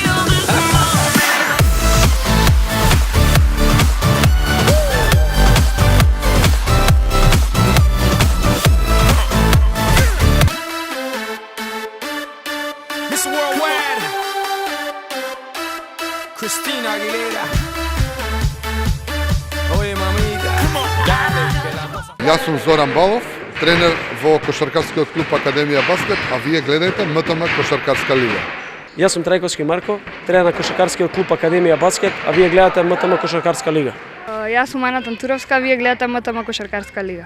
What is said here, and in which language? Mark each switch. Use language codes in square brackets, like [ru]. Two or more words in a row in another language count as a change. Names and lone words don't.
[en] Miss Worldwide, Christina Aguilera. [es] Oje mamita, dale que la cosa... [mk] Јас сум Зоран Балов, тренер во кошаркарскиот клуб Академија Баскет, а вие гледате МТМ Кошаркарска лига. Јас сум Трајковски Марко, тренер на кошаркарскиот клуб Академија Баскет, а вие гледате МТМ Кошаркарска лига. Јас сум Ана Тантуровска, вие гледате МТМ Кошаркарска лига.